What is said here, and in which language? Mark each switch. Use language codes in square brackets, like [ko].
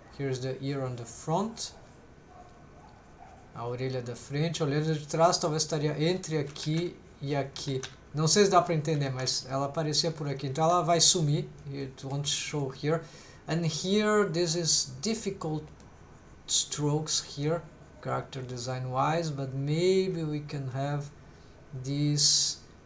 [en] Here's the ear on the front. [pt] A orelha da frente, a orelha de trás talvez estaria entre aqui e aqui. Não sei se dá para entender, mas ela aparecia por aqui. Então ela vai sumir. [en] It won't show here. And here, this is difficult strokes here, character design wise, but maybe we can have this.